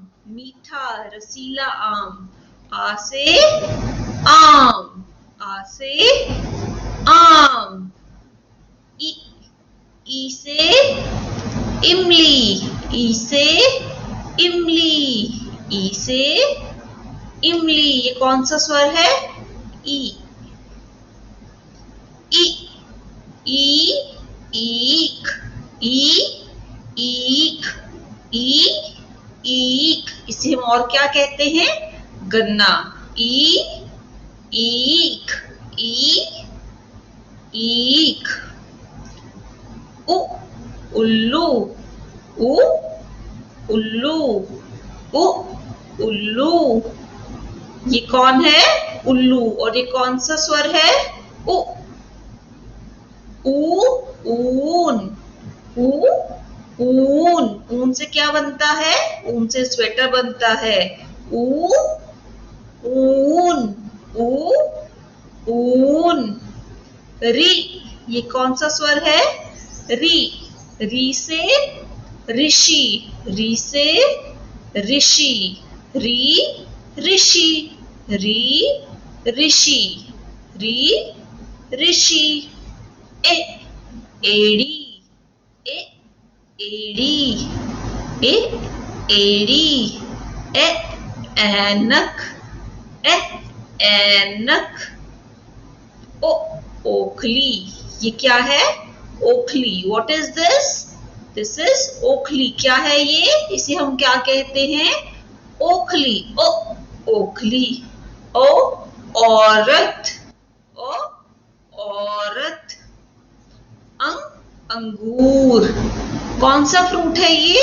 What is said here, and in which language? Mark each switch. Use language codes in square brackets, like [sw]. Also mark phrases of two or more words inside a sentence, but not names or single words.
[hi] मीठा रसीला आम. आ से आम, आ से आम. ई से इमली, ई से इमली, ई से इमली. ये कौन सा स्वर है? ई. ई, ई, ईक, ई, ईक, ई, ईक. इसे हम और क्या कहते हैं? गन्ना. ई, ईक, ई, ईक. उ, उल्लू, उ, उल्लू, उ, उल्लू. ये कौन है? उल्लू. और ये कौन सा स्वर है? उ. ऊ, ऊन, ऊ, ऊन. ऊन से क्या बनता है? ऊन से स्वेटर बनता है. ऊ, ऊन, ऊ, ऊन. री. ये कौन सा स्वर है? री. री से ऋषि, री से ऋषि. री, ऋषि, री, ऋषि, री, ऋषि. ए, एड़ी, ए, एड़ी, ए, एड़ी. ए, ऐनक, ए, ऐनक. ओ, ओखली. ये क्या है? ओखली. [en] What is this? This is ओखली. [hi] क्या है ये? इसे हम क्या कहते हैं? ओखली. ओ, ओखली. ओ, औरत, ओ, औरत. अंग, अंगूर. कौन सा फ्रूट है ये?